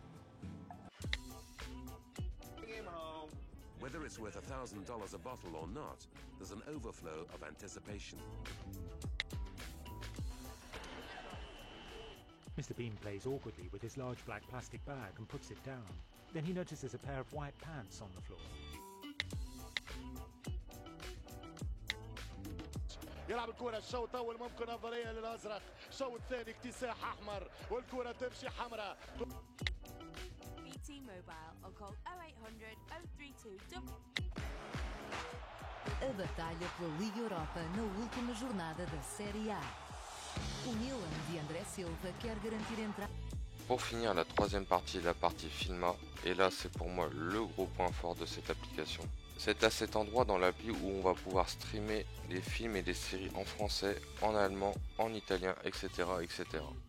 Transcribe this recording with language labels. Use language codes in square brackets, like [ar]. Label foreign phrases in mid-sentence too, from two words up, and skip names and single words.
[en] Whether it's worth $1,000 a bottle or not, there's an overflow of anticipation. Mr. Bean plays awkwardly with his large black plastic bag and puts it down. Then he notices a pair of white pants on the floor. [ar] يلعب الكرة الشوط أول ممكن نظرية للأزرق، الشوط الثاني اكتساح أحمر والكرة تمشي حمراء. [en] BT Mobile ou call 0800 032. [pt] A batalha pela Liga Europa na última jornada da Série A. O Milan de André Silva quer garantir entrada. [fr] Pour finir, la troisième partie, la partie Filma, et là c'est pour moi le gros point fort de cette application. C'est à cet endroit dans l'appli où on va pouvoir streamer les films et les séries en français, en allemand, en italien, etc. etc.